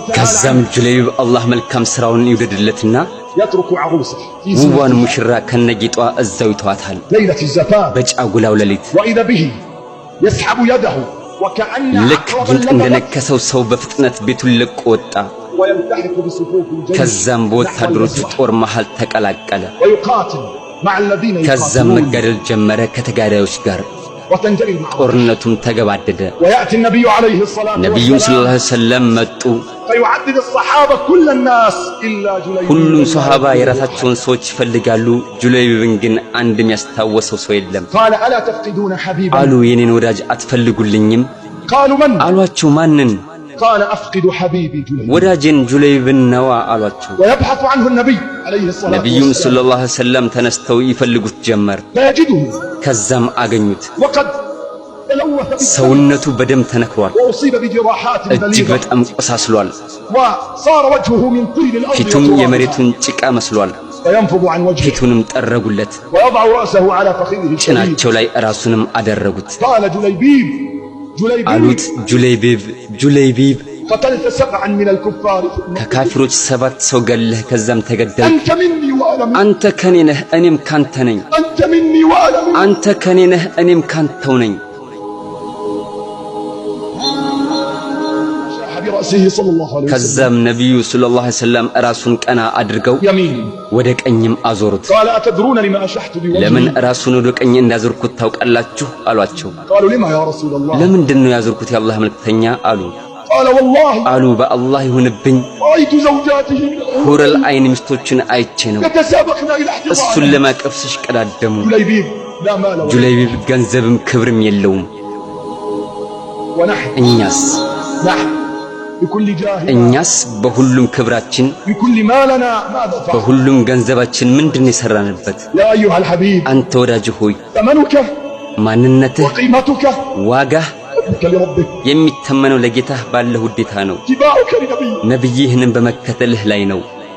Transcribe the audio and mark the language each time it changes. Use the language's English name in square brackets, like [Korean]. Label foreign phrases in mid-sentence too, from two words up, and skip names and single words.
[Amharic] ከዛም [Arabic] عنه [Amharic] ጁለይቢብ አላህ መልካም ስራውን ይወደድለትና [Arabic] يترك عروسه في [Amharic] ውቧን [Arabic] زينتها [Amharic] ሙሽራ ከነጌጧ እዛው ይተዋታል [Arabic] ليلة الزفاف [Amharic] በጫጉላው ሌሊት [Arabic] وإذا به يسحب يده وكأن [Amharic] ልክ [Arabic] عقربا [Amharic] ጊንጥ [Arabic] لدغت [Amharic] እንደነከሰው ሰው በፍጥነት ቤቱን ለቆ ወጣ [Arabic] ويلتحق بصفوف الجيش [Amharic] ከዛም በወታደሮቹ ጦር መሃል ተቀላቀለ [Arabic] ويقاتل مع الذين [Amharic] ከዛም [Arabic] يقاتلون [Amharic] መጋደል ጀመረ ከተጋዳዮች ጋር [Arabic] وتنجلي المعركة [Amharic] ጦርነቱም ተገባደደ [Arabic] ويأتي النبي عليه الصلاة [Amharic] ነብዩም ሰለላሁ [Arabic] والسلام عليه وسلم [Amharic] መጡ [Arabic] فيعدد الصحابة كل الناس إلا جليبيب [Amharic] ሁሉም ሱሐባ የራሳቸውን ሰዎች ይፈልጋሉ ጁለይቢብን ግን አንድ የሚያስታውሰው ሰው የለም [Arabic] قال ألا تفقدون حبيبا [Amharic] አሉ የኔን ወዳጅ አትፈልጉልኝም [Arabic] قالوا من [Amharic] አሏቸው ማንን [Arabic] قال أفقد حبيبي جليبيب [Amharic] ወዳጄን ጁለይቢብን ነዋ አሏቸው [Arabic] ويبحث عنه النبي عليه الصلاة [Amharic] ነብዩም [Arabic] والسلام صلى الله عليه وسلم [Amharic] ተነስተው ይፈልጉት ጀመር [Arabic] لا يجده [Amharic] ከዛም አገኙት [Arabic] وقد تلوث بالدم [Amharic] ሰውነቱ በደም ተነክሯል [Arabic] وأصيب بجراحات [Amharic] እጅግ [Arabic] بليغة [Amharic] በጣም ቆሳስሏል [Arabic] وصار وجهه من طين الأرض [Amharic] ፊቱም [Arabic] وترابها [Amharic] የመሬቱን ጭቃ መስሏል [Arabic] فينفض عن وجهه [Amharic] ፊቱንም ጠረጉለት [Arabic] ويضع رأسه على فخذه الشديد [Amharic] ጭናቸው ላይ ራሱንም አደረጉት [Arabic] قال جليبيب [Amharic] አሉት [Arabic] جليبيب [Amharic] ጁለይቢብ [Arabic] قتلت 7 من الكفار [Amharic] ከካፊሮች 7 ሰው ገለህ ከዛም ተገደል [Arabic] أنت مني وأنا منك [Amharic] አንተ ከኔ ነህ እኔም ካንተ ነኝ [Arabic] أنت مني وأنا منك [Amharic] አንተ ከኔ ነህ እኔም ካንተው ነኝ [Arabic] شاح برأسه صلى الله عليه وسلم [Amharic] ከዛም ነብዩ [Arabic] صلى الله عليه وسلم [Amharic] ራሱን ቀና አድርገው [Arabic] يمين [Amharic] ወደ ቀኝም አዞሩት [Arabic] قال أتدرون لما أشحت [Amharic] ለምን [Arabic] بوجهي [Amharic] ራሱን ወደ ቀኝ እንዳዞርኩት ታውቃላችሁ አሏቸው [Arabic] قالوا لما يا رسول الله [Amharic] ለምንድን ነው ያዞርኩት የአላህ መልእክተኛ አሉ [Arabic] قال والله [Amharic] አሉ በአላህ ይሁንብኝ [Arabic] رأيت زوجاته من حور العين [Amharic] ሚስቶችን አይቼ ነው [Arabic] يتسابقن إلى [Amharic] እሱን [Arabic] احتضانه [Amharic] ለማቀፍ ሲሽቀዳደሙ [Arabic] جليبيب لا مال ولا [Amharic] ጁለይቢብ ገንዘብም ክብርም የለውም [Arabic] ونحن [Amharic] እኛስ [Arabic] بكل جاه [Amharic] እኛስ በሁሉም ክብራችን [Arabic] بكل مالنا ماذا فعل [Amharic] በሁሉም ገንዘባችን ምንድነው የሰራንበት [Arabic] يا أيها الحبيب [Amharic] አንተ ወዳጅ ሆይ [Arabic] ثمنك [Amharic] ማንነትህ [Arabic] وقيمتك [Amharic] ዋጋህ [Arabic] حبك لربك [Amharic] የሚተመነው ለጌታህ ባለ ውዴታ ነው [Arabic] اتباعك لنبيك [Amharic] ነብይህንም በመከተልህ ላይ ነው